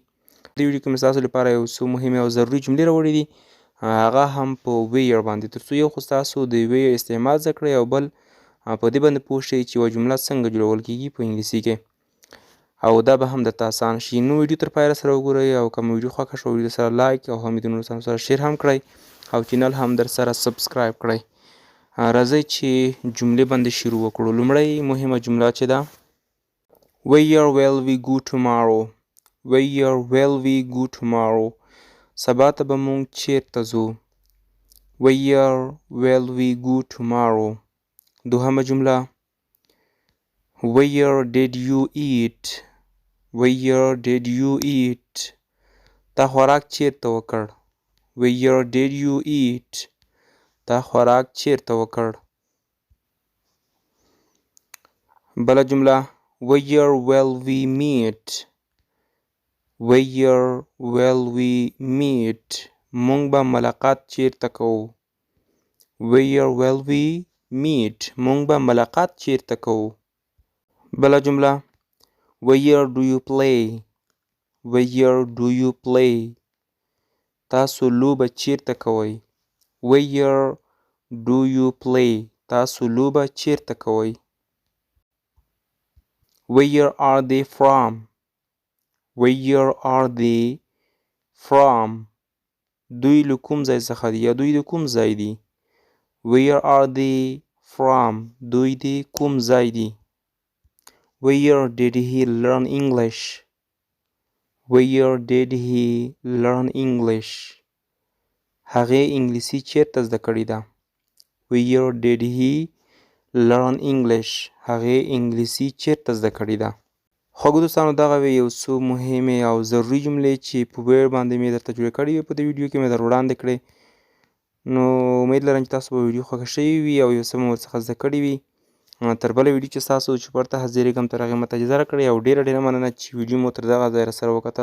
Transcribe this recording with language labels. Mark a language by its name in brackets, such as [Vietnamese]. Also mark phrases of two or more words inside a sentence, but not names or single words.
[Pashto] دې ویډیو کې مې ستاسو لپاره یو څو مهمې او ضروري جملې راوړي دي، هغه هم په ویر باندې، تر څو یو خو ستاسو د ویر استعمال زده کړئ او بل په دې باندې پوه شئ چې یوه جمله څنګه جوړول کېږي په انګلیسي کې، او دا به هم درته اسانه شي. نو ویډیو تر پایه سره وګورئ او که مو ویډیو خوښه شوه ویډیو سره لایک او هم د نورو سره شیر هم کړئ او چینل هم در سره سبسکرایب کړئ. راځئ چې جملې باندې شروع وکړو. لومړی مهمه جمله چې ده [English] Where will we go tomorrow? Where will we go tomorrow? [Pashto] سبا ته به مونږ چیرته ځو. [English] Where will we go tomorrow? [Pashto] دوهمه جمله [English] Where did you eat? Where did you eat? [Pashto] تا خوراک چیرته وکړ. [English] Where did you eat? [Pashto] تا خوراک چیرته وکړ. بله جمله [English] Where will we meet? Where will we meet? [Pashto] مونږ به ملاقات چیرته کوو. [English] Where will we meet? [Pashto] مونږ به ملاقات چیرته کوو. بله جمله [English] Where do you play? Where do you play? [Pashto] تاسو لوبه چیرته کوئ. [English] Where do you play? [Pashto] تاسو لوبه چیرته کوئ. [English] Where are they from? Where are they from? [Pashto] دوی له کوم ځای څخه دي یا دوی د کوم ځای دي. [English] Where are they from? [Pashto] دوی د کوم ځای دي. [English] Where did he learn English? Where did he learn English? [Pashto] هغې انګلیسي چیرته زده کړې ده. [English] Where did he learn English? [Pashto] هغې انګلیسي چیرته زده کړې ده. خوږو دوستانو، دغه وې یو څو مهمې او ضروري جملې چې په ویر باندې مې درته جوړې کړې وې، په دې ویډیو کې مې در وړاندې کړې. نو امید لرم چې تاسو به ویډیو خوښه شوې وي او یو څه مو ورڅخه زده کړي وي. تر بله ویډیو چې ستاسو چوپړ ته حاضرېږم، تر هغې ماته اجازه راکړئ او ډېره مننه چې ویډیو مو تر دغه ځایه راسره وکتله.